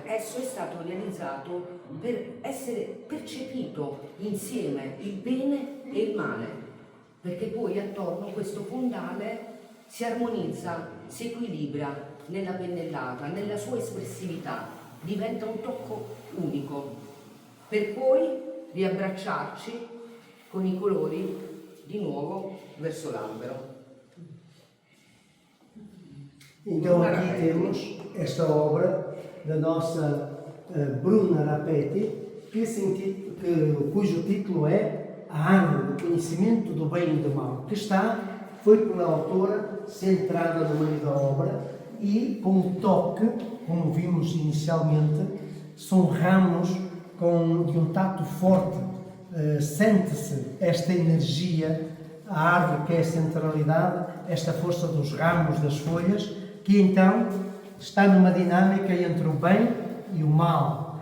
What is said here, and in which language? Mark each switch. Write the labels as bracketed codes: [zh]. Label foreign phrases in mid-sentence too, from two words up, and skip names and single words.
[it] esso è stato realizzato per essere percepito insieme il bene e il male, perché poi attorno questo fondale si armonizza, si equilibra nella pennellata, nella sua espressività, diventa un tocco unico, per poi riabbracciarci con i colori di nuovo verso l'albero. [pt] Então aqui temos esta obra da nossa Bruna Rapetti, cujo título é A Árvore do Conhecimento do Bem e do Mal, que foi pela autora centrada no meio da obra e com um toque, como vimos inicialmente, são ramos de um tato forte, sente-se esta energia, a árvore que é a centralidade, esta força dos ramos, das folhas, que então está numa dinâmica entre o bem e o mal.